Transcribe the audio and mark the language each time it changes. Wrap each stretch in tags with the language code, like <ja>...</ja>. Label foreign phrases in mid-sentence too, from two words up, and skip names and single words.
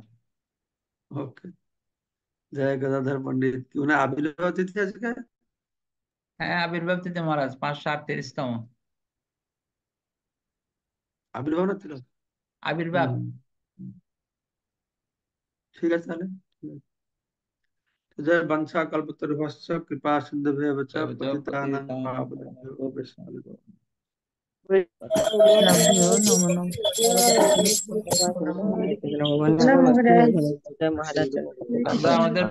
<bn>ওকে, জয় গদাধর पंडित কি উনি আবির্ভাব তিথি আজকে? হ্যাঁ, আবির্ভাব তিথি মহারাজ 538তম আবির্ভাব না ছিল? আবির্ভাব। হুম, ঠিক আছে তাহলে।</bn> <sa>जय वंशा कल्पतरुभ्यश्च कृपा सिन्धुभ्यः च पतितानां पावनेभ्यो वैष्णवेभ्यो বৈষ্ণবভ্যো নমো নমঃ। নমো</sa> <bn>ভগবান মহারাজ। মহারাজ। আমরা আমাদের</bn>